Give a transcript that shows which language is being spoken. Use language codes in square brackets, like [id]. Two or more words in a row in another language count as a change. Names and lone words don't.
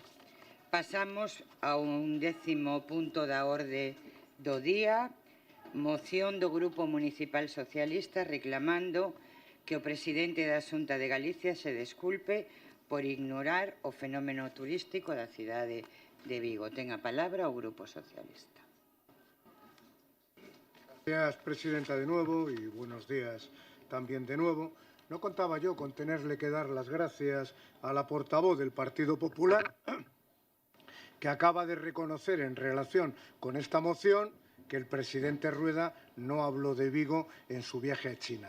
[gl] Pasamos a un 10º punto da orde do día, moción do Grupo Municipal Socialista reclamando que o presidente da Xunta de Galicia se desculpe por ignorar o fenómeno turístico da cidade de Vigo. Ten a palabra o Grupo Socialista. [es] Gracias, Presidenta, de nuevo, y buenos días también de nuevo. No contaba yo con tenerle que dar las gracias a la portavoz del Partido Popular, que acaba de reconocer en relación con esta moción que el presidente Rueda no habló de Vigo en su viaje a China.